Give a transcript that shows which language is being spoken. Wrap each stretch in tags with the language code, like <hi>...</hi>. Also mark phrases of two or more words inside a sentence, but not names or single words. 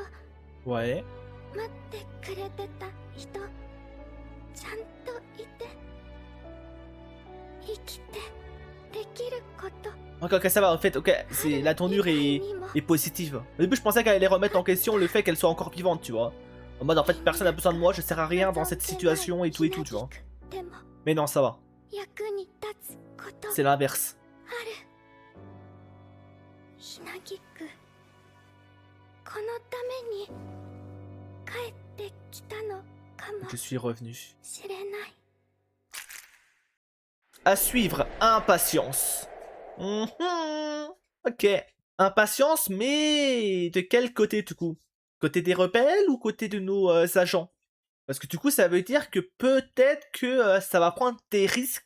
<fr>Ouais.</fr> <ja>待ってくれてた人ちゃんといて、生きてできること。</ja> <fr>Ok, ok, ça va, en fait, ok, c'est la tournure est positive. Au début, je pensais qu'elle allait remettre en question le fait qu'elle soit encore vivante, tu vois. En mode, en fait, personne n'a besoin de moi, je sers à rien dans cette situation et tout, tu vois. Mais non, ça va. C'est l'inverse.</fr> <ja>ひなぎく、このために帰ってきたのかも</ja> <fr>Je suis revenu.</fr> <ja>しれない。</ja> <fr>À suivre, impatience. Ok, impatience, mais de quel côté du coup? Côté des rebelles ou côté de nos agents? Parce que du coup, ça veut dire que peut-être que ça va prendre des risques.</fr>